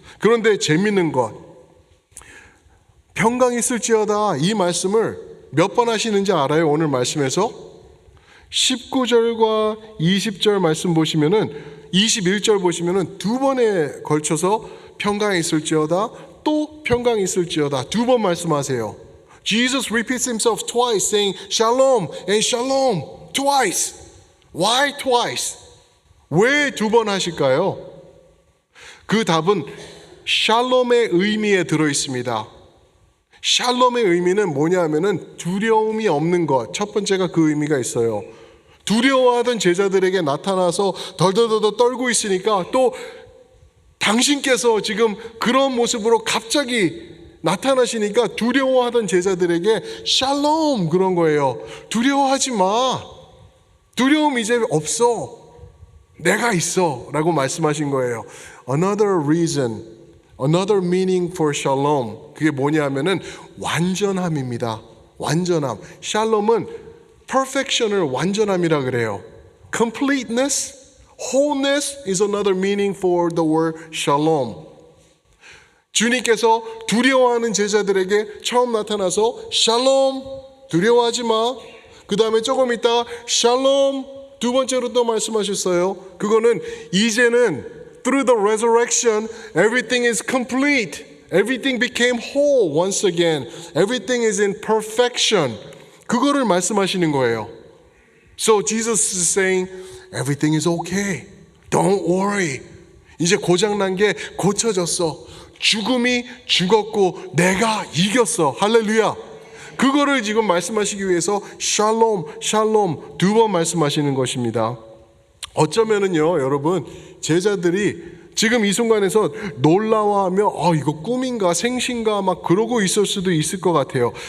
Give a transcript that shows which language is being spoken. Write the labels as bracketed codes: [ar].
[ko] 그런데 재밌는 것. 평강 있을지어다 이 말씀을 몇 번 하시는지 알아요? 오늘 말씀에서? 19절과 20절 말씀 보시면은 21절 보시면은 두 번에 걸쳐서 평강이 있을지어다 또 평강이 있을지어다 두 번 말씀하세요. [en] Jesus repeats himself twice saying shalom and shalom twice. Why twice? [ko] 왜 두 번 하실까요? 그 답은 샬롬의 의미에 들어 있습니다. 샬롬의 의미는 뭐냐 하면은 두려움이 없는 것. 첫 번째가 그 의미가 있어요. 두려워하던 제자들에게 나타나서 덜덜덜 떨고 있으니까 또 당신께서 지금 그런 모습으로 갑자기 나타나시니까 두려워하던 제자들에게 샬롬 그런 거예요. 두려워하지 마. 두려움 이제 없어. 내가 있어 라고 말씀하신 거예요. [en] Another reason, another meaning for shalom. [ko] 그게 뭐냐 하면은 완전함입니다. 완전함. 샬롬은 perfection을 완전함이라 그래요. [en] Completeness, wholeness is another meaning for the word shalom. [ko] 주님께서 두려워하는 제자들에게 처음 나타나서 샬롬, 두려워하지 마. 그 다음에 조금 있다 샬롬, 두 번째로 또 말씀하셨어요. 그거는 이제는 [en] through the resurrection everything is complete. Everything became whole once again. Everything is in perfection. [ko] 그거를 말씀하시는 거예요. [en] So Jesus is saying everything is okay. Don't worry. [ko] 이제 고장난 게 고쳐졌어. 죽음이 죽었고 내가 이겼어. 할렐루야. 그거를 지금 말씀하시기 위해서 샬롬, 샬롬 두 번 말씀하시는 것입니다. 어쩌면은요, 여러분, 제자들이 지금 이 순간에서 놀라워하며 이거 꿈인가 생신가 막 그러고 있을 수도 있을 것 같아요.